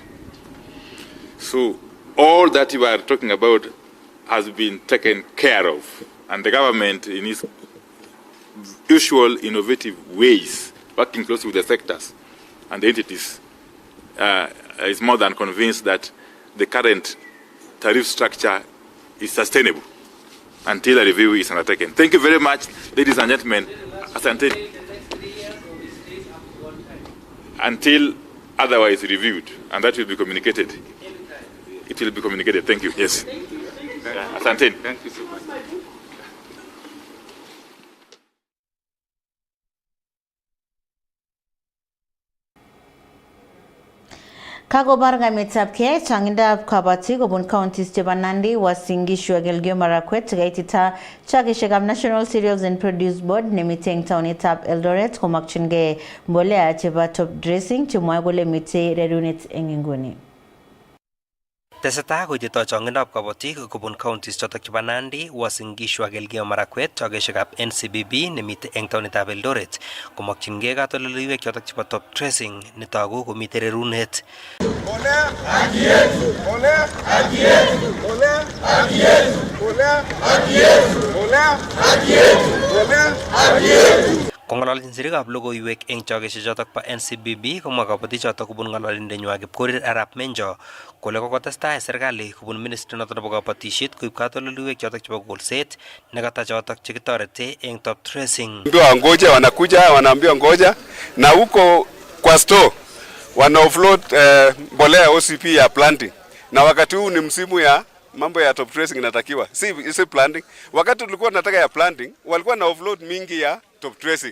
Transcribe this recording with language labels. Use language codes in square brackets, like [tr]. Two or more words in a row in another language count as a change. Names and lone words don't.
[en] So all that you are talking about has been taken care of, and the government, in its usual innovative ways, working closely with the sectors and the entities, is more than convinced that the current tariff structure is sustainable until a review is undertaken. Thank you very much, ladies and gentlemen. Asante. Until otherwise reviewed, and that will be communicated. It will be communicated. Thank you. Yes. Asante. Thank you so much. [kln] Kagobar ngametab ke changindab kabati kobun counties chebo Nandi, Uasin Gishu ak Elgeyo Marakwet kaitita chakishekab National Cereals and Produce Board nemiteng taonitab Eldoret komakchingei mbolea chebo [en] top dressing [kln] chemwoe kole mitei rerunet eng inguni. Tesetai koititoi chongindab kabatik kobun counties chotok chebo Nandi, Uasin Gishu ak Elgeyo Marakwet chokeshekab NCBB nemitei eng taonitab Eldoret komakchingei katoldoleiwek chotok chebo [en] top dressing [kln] netoku komitei rerunet. Kong'ololjin sirikab logoiwek eng chokeshek chotok po NCBB komwa kabatik chotok kobun ng'ololindenywa Kipkorir Arap Menjo kole kokotestai serikali kobun ministry notok nebo kabatisiet koib katoldoleiwek chotok chebo kolset nekata chotok chekitorete eng [en] top dressing. [sw] Ngoja wanakuja wanaambiwa ngoja na huko kwa store wana offload mbolea OCP ya planting, na wakati huu ni msimu ya mambo ya [en] top dressing [sw] inatakiwa si planting. Wakati tulikuwa tunataka ya planting walikuwa na offload mingi ya [en] top dressing.